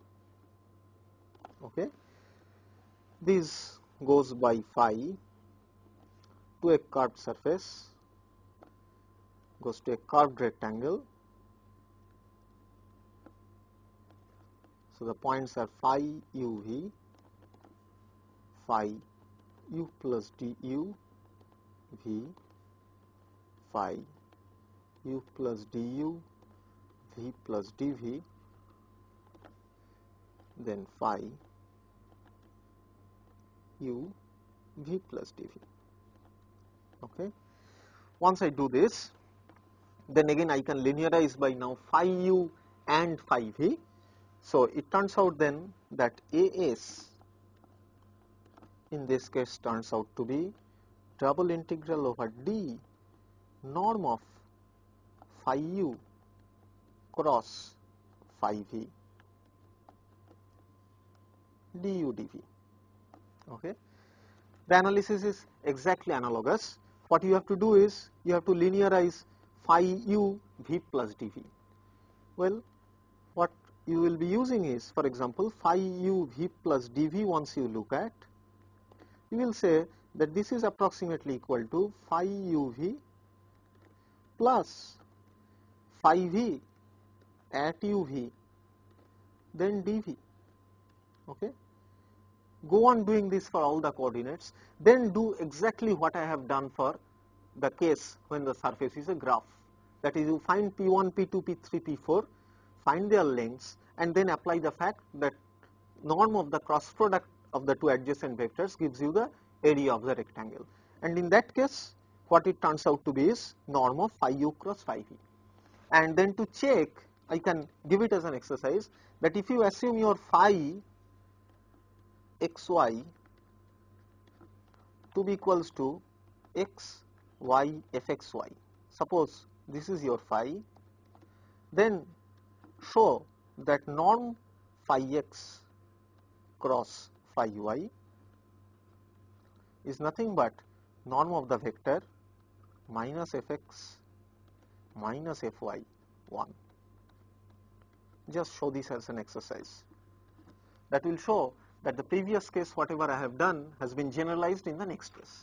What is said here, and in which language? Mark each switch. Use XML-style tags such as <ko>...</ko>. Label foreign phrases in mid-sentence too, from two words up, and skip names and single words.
<en>Okay. This goes by phi to a curved surface, goes to a curved rectangle. So, the points are phi uv, phi u plus du v, phi u plus du v plus dv, then phi u v plus dv. Okay. Once I do this, then again I can linearize by now phi u and phi v. So, it turns out then that AS in this case turns out to be double integral over d norm of phi u cross phi v du dv. Okay. The analysis is exactly analogous. What you have to do is you have to linearize phi u v plus dv. Well, what you will be using is, for example, phi u v plus dv. Once you look at, you will say that this is approximately equal to phi u v plus phi v at u v then dv. Okay. Go on doing this for all the coordinates, then do exactly what I have done for the case when the surface is a graph. That is, you find P1, P2, P3, P4, find their lengths, and then apply the fact that norm of the cross product of the two adjacent vectors gives you the area of the rectangle. And in that case, what it turns out to be is norm of phi u cross phi v. And then to check, I can give it as an exercise that if you assume your phi xy to be equals to x, y, fxy. Suppose this is your phi, then show that norm phi x cross phi y is nothing but norm of the vector minus fx minus fy 1. Just show this as an exercise. That will show that the previous case, whatever I have done, has been generalized in the next case.</en>